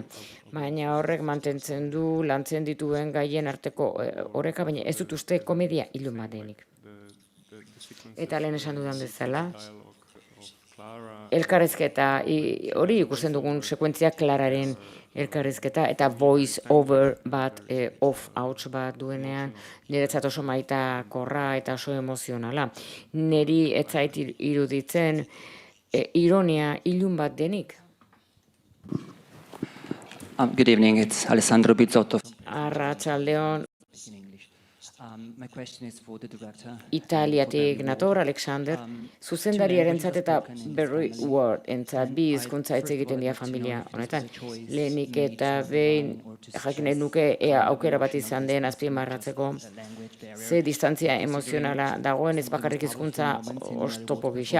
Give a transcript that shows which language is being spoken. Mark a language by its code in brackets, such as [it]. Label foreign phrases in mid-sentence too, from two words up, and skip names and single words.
[eu] Baina horrek mantentzen du, lantzen dituen gaien arteko oreka, baina ez dut uste komedia ilun bat denik. Eta lehen esan dudan bezala, elkarrezketa, hori ikusten dugun sekuentzia Klararen elkarrizketa eta [en] voice over [eu] bat, off-outs bat duenean, niretzat oso maitakorra eta oso emozionala. Neri ez zait iruditzen ironia ilun bat denik. [en] Good evening, it's Alessandro Bizzotto. [eu] Arratsaldeon, [en] My question is for the director. [eu] Italiatik nator, Alexander, zuzendariarentzat eta Berry Ward entzat bi hizkuntza hitz egiten dira familia honetan. Lehenik eta behin jakin nahi nuke ea aukera bat izan den azpimarratzeko ze distantzia emozionala dagoen ez bakarrik hizkuntza oztopo gisa.